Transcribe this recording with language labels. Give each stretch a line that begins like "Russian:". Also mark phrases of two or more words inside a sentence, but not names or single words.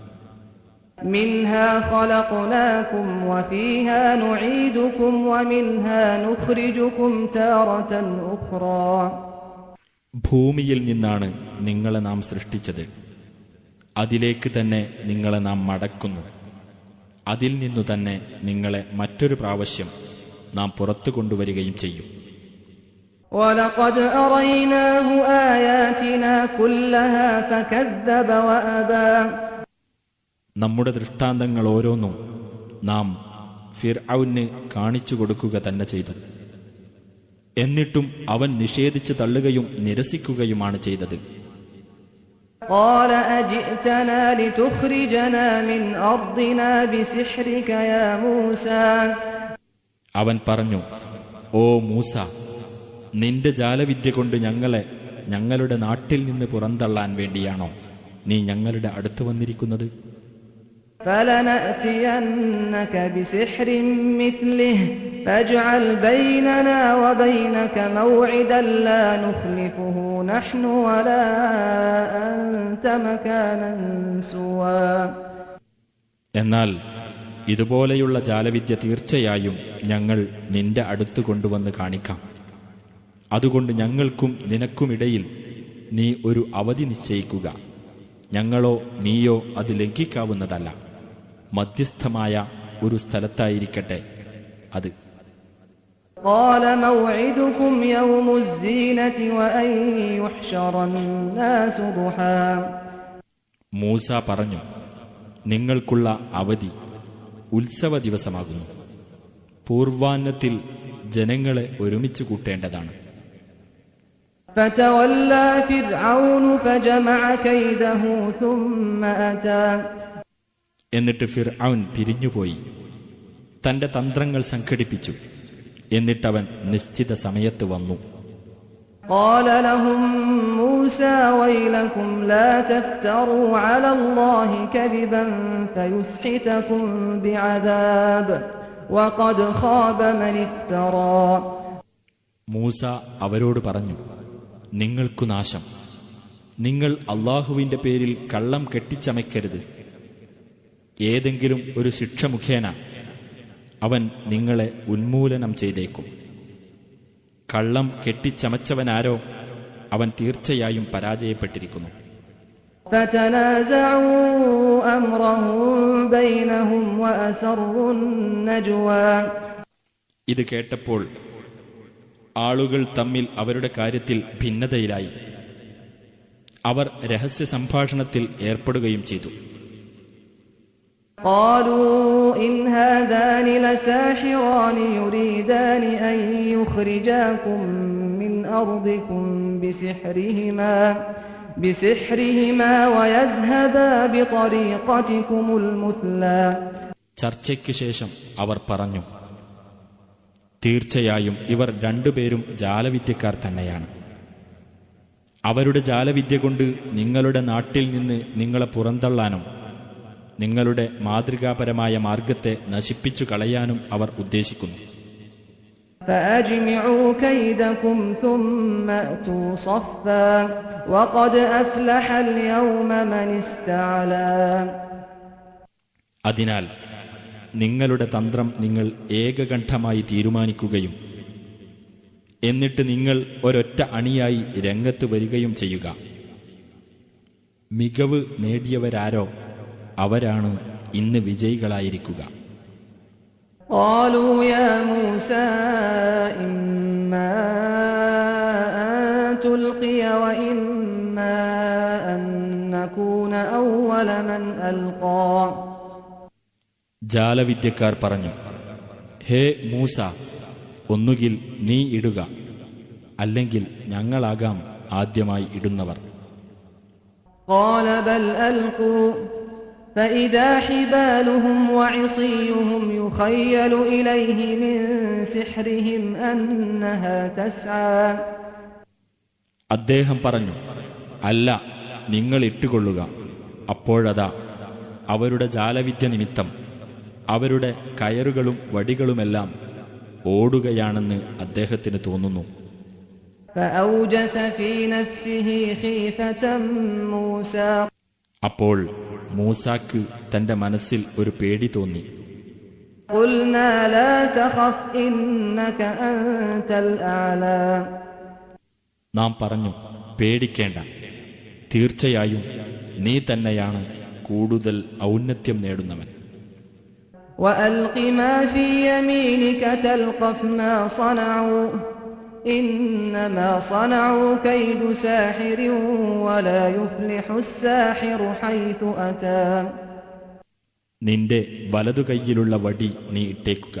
Arabic: مِنْهَا خَلَقْنَاكُمْ وَفِيهَا نُعِيدُكُمْ وَمِنْهَا نُخْرِجُكُمْ تَارَةً أُخْرَى.
Malayalam: ഭൂമിയിൽ നിന്നാണ് നിങ്ങളെ നാം സൃഷ്ടിച്ചത്, അതിലേക്ക് തന്നെ നിങ്ങളെ നാം മടക്കുന്നു. അതിൽ നിന്നു തന്നെ നിങ്ങളെ മറ്റൊരു പ്രാവശ്യം നാം പുറത്തു കൊണ്ടുവരികയും ചെയ്യും.
Arabic: وَلَقَدْ أَرَيْنَاهُ آيَاتِنَا كُلَّهَا فَكَذَّبَ وَأَبَى.
Malayalam: നമ്മുടെ ദൃഷ്ടാന്തങ്ങൾ ഓരോന്നും നാം ഫിർഔന് കാണിച്ചു കൊടുക്കുക തന്നെ ചെയ്തു. എന്നിട്ടും അവൻ നിഷേധിച്ചു തള്ളുകയും നിരസിക്കുകയുമാണ് ചെയ്തത്.
Arabic: قَالَ أَجِئْتَنَا لِتُخْرِجَنَا مِنْ أَرْضِنَا بِسِحْرِكَ يَا مُوسَى.
Malayalam: അവൻ പറഞ്ഞു, ഓ മൂസ, നിന്റെ ജാലവിദ്യ കൊണ്ട് ഞങ്ങളെ ഞങ്ങളുടെ നാട്ടിൽ നിന്ന് പുറന്തള്ളാൻ വേണ്ടിയാണോ നീ ഞങ്ങളുടെ അടുത്ത് വന്നിരിക്കുന്നത്?
Arabic: فَلَنَأْتِيَنَّكَ بِسِحْرٍ مِثْلِهِ فَاجْعَلْ بَيْنَنَا وَبَيْنَكَ مَوْعِدًا لَا نُخْلِفُهُ نَحْنُ وَلَا أَنْتَ مَكَانًا سُوًى.
Malayalam: എന്നാൽ ഇതുപോലെയുള്ള ജാലവിദ്യ തീർച്ചയായും ഞങ്ങൾ നിന്റെ അടുത്ത് കൊണ്ടുവന്ന് കാണിക്കാം. അതുകൊണ്ട് ഞങ്ങൾക്കും നിനക്കുമിടയിൽ നീ ഒരു അവധി നിശ്ചയിക്കുക. ഞങ്ങളോ നീയോ അത് ലംഘിക്കാവുന്നതല്ല. മധ്യസ്ഥമായ ഒരു സ്ഥലത്തായിരിക്കട്ടെ അത്.
Arabic: قَالَ مَوْعِدُكُمْ يَوْمُ الزِّينَةِ وَأَنْ يُحْشَرَ النَّاسُ ضُحًى.
Malayalam: മൂസ പറഞ്ഞു, നിങ്ങൾക്കുള്ള അവധി ഉത്സവ ദിവസമാകുന്നു. പൂർവാന്നത്തിൽ ജനങ്ങളെ ഒരുമിച്ച് കൂട്ടേണ്ടതാണ്.
Arabic: فَتَوَلَّى فِرْعَوْنُ فَجَمَعَ كَيْدَهُ ثُمَّ أَتَى.
Malayalam: എന്നിട്ട് ഫിർഔൻ പിരിഞ്ഞുപോയി തന്റെ തന്ത്രങ്ങൾ സംഘടിപ്പിച്ചു. എന്നിട്ടവൻ നിശ്ചിത സമയത്ത് വന്നു.
Arabic: قَالَ لَهُم مُوسَى وَيْلَكُمْ لَا تَفْتَرُوا عَلَى اللَّهِ كَذِبًا فَيُسْحِتَكُم بِعَذَابٍ وَقَدْ خَابَ مَنِ افْتَرَى.
Malayalam: മൂസ അവരോട് പറഞ്ഞു, നിങ്ങൾക്കു നാശം. നിങ്ങൾ അള്ളാഹുവിന്റെ പേരിൽ കള്ളം കെട്ടിച്ചമയ്ക്കരുത്. ഏതെങ്കിലും ഒരു ശിക്ഷ മുഖേന അവൻ നിങ്ങളെ ഉന്മൂലനം ചെയ്തേക്കും. കള്ളം കെട്ടിച്ചമച്ചവനാരോ അവൻ തീർച്ചയായും പരാജയപ്പെട്ടിരിക്കുന്നു.
Arabic: فَتَنَازَعُوا أَمْرَهُم بَيْنَهُمْ وَأَسَرُّوا النَّجْوَى.
Malayalam: ഇത് കേട്ടപ്പോൾ ആളുകൾ തമ്മിൽ അവരുടെ കാര്യത്തിൽ ഭിന്നതയിലായി. അവർ രഹസ്യ സംഭാഷണത്തിൽ ഏർപ്പെടുകയും ചെയ്തു.
Arabic: قَالُوا إِنْ هَذَانِ لَسَاحِرَانِ يُرِيدَانِ أَنْ يُخْرِجَاكُمْ مِنْ أَرْضِكُمْ بِسِحْرِهِمَا وَيَذْهَبَا بِطَرِيقَتِكُمُ الْمُثْلَى.
Malayalam: ചർച്ചയ്ക്കു ശേഷം അവർ പറഞ്ഞു, തീർച്ചയായും ഇവർ രണ്ടുപേരും ജാലവിദ്യക്കാർ തന്നെയാണ്. അവരുടെ ജാലവിദ്യ കൊണ്ട് നിങ്ങളുടെ നാട്ടിൽ നിന്ന് നിങ്ങളെ പുറന്തള്ളാനും നിങ്ങളുടെ മാതൃകാപരമായ മാർഗത്തെ നശിപ്പിച്ചു കളയാനും അവർ ഉദ്ദേശിക്കുന്നു.
Arabic: فأجمعوا كيدكم ثم أتوا صفا وقد أفلح اليوم من استعلى.
Malayalam: അതിനാൽ നിങ്ങളുടെ തന്ത്രം നിങ്ങൾ ഏകകണ്ഠമായി തീരുമാനിക്കുകയും എന്നിട്ട് നിങ്ങൾ ഒരൊറ്റ അണിയായി രംഗത്ത് വരികയും ചെയ്യുക. മികവ് നേടിയവരാരോ അവരാണ് ഇന്ന് വിജയികളായിരിക്കുക.
Arabic: قالوا يا موسى إما أن تلقي وإما أن نكون أول من ألقى.
Malayalam: ജാലവിദ്യക്കാർ പറഞ്ഞു, ഹേ മൂസ, ഒന്നുകിൽ നീ ഇടുക, അല്ലെങ്കിൽ ഞങ്ങളാകാം ആദ്യമായി ഇടുന്നവർ.
Arabic: قال بل ألقوا فإذا حبالهم وعصيهم يخيل إليه من سحرهم أنها تسعى.
Malayalam: അദ്ദേഹം പറഞ്ഞു, അല്ല, നിങ്ങൾ ഇട്ടുകൊള്ളുക. അപ്പോഴതാ അവരുടെ ജാലവിദ്യ നിമിത്തം അവരുടെ കയറുകളും വടികളുമെല്ലാം ഓടുകയാണെന്ന് അദ്ദേഹത്തിന് തോന്നുന്നു.
Arabic: فأوجس في نفسه خيفة موسى.
Malayalam: അപ്പോൾ മൂസാക്ക് തന്റെ മനസ്സിൽ ഒരു പേടി തോന്നി.
Arabic: قلنا لا تخف إنك أنت الأعلى.
Malayalam: നാം പറഞ്ഞു, പേടിക്കേണ്ട, തീർച്ചയായും നീ തന്നെയാണ് കൂടുതൽ ഔന്നത്യം നേടുന്നവൻ.
Arabic: وألق ما في يمينك تلقف ما صنعوا إنما صنعوا كيد ساحر ولا يفلح الساحر حيث أتى.
Malayalam: നിന്റെ വലതുകൈയിലുള്ള വടി നീ ഇട്ടേക്കുക.